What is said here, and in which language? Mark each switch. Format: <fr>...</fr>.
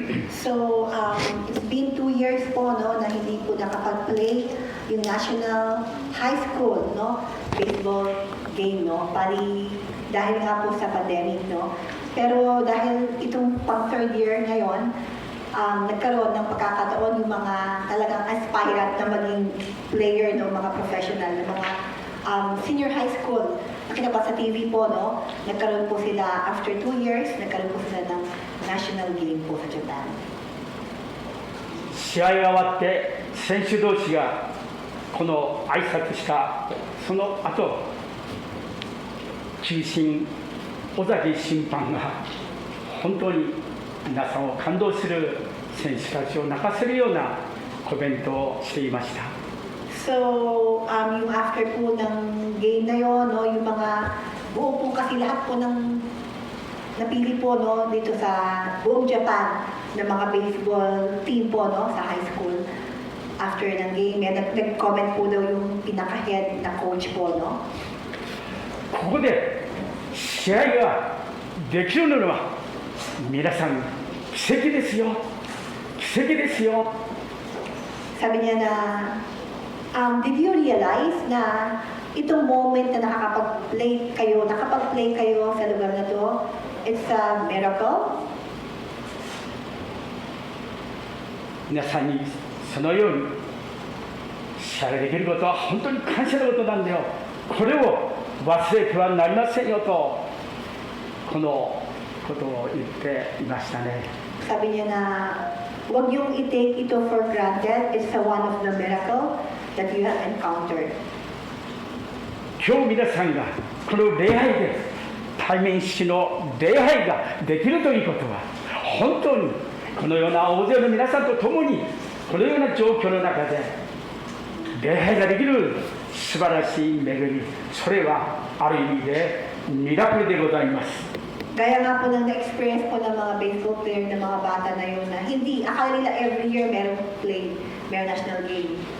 <tl>So,</tl> <en>it's been 2 years</en> <tl>po no, na hindi po nakapag-play yung national high school no, baseball game. No, pali dahil nga po sa pandemic. No. Pero dahil itong pang third year ngayon, nagkaroon ng pagkakataon yung mga talagang aspirant na maging player, no, mga professional, mga senior high school. Nakita pa sa TV po, no, nagkaroon po sila after 2 years, nagkaroon po sila ng national game po sa Japan.</tl> <ja>試合が終わって選手同士がこの挨拶したその後、球審尾崎審判が本当に皆さんを感動する選手たちを泣かせるようなコメントをしていました。</ja> <tl>So, yung after po ng game na yon, no, yung mga buo po kasi lahat po ng napili po no, dito sa buong Japan ng mga baseball team po no, sa high school. After ng game, nag-comment po daw yung pinaka-head na coach po. No?</tl> <ja>ここで試合ができるのは皆さん奇跡ですよ、奇跡ですよ。</ja> <tl>Sabi niya na,</tl> <en>did you realize</en> <tl>na itong moment na nakakapag-play kayo sa lugar na to,</tl> <en>it's a miracle?</en> <ja>皆さんにそのように試合ができることは本当に感謝のことなんだよ。これを忘れてはなりませんよとこのことを言っていましたね。</ja> <tl>Sabi niya na, huwag yung i-take ito</tl> <en>for granted. It's one of the miracle that you have encountered.</en> <ja>今日皆さんがこの礼拝で対面式の礼拝ができるということは本当にこのような大勢の皆さんと共にこのような状況の中で礼拝ができる素晴らしい恵み、それはある意味でミラクルでございます。</ja> <tl>Gaya nga po ng na-experience po ng mga baseball player ng mga bata na yun na hindi, akala nila every year merong play, merong national game.</tl>